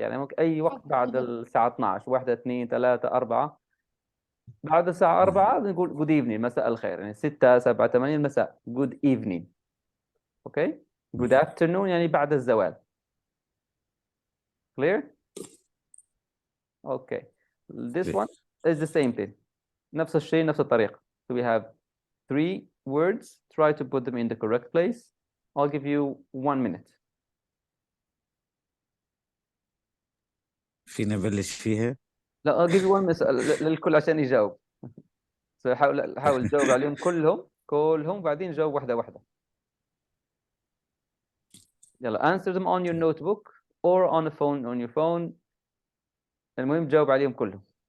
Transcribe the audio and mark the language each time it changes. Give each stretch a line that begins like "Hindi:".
Arabic: يعني ممكن أي وقت بعد الساعة 12 1 2 3 4 بعد الساعة 4 نقول good evening مساء الخير يعني 6 7 8 المساء good evening. Okay. Good afternoon يعني بعد الزوال.
English: Clear? Okay. This one is the same thing.
Arabic: نفس الشيء نفس الطريقة.
English: So we have 3 words. Try to put them in the correct place. I'll give you 1 minute.
Arabic: فينا نبلش فيها؟
English: لا I'll give you 1 minute
Arabic: للكل عشان يجاوب. So حاول تجاوب عليهم كلهم بعدين جاوب واحدة واحدة.
English: يلا answer them on your notebook or on a phone on your phone.
Arabic: المهم جاوب عليهم كلهم.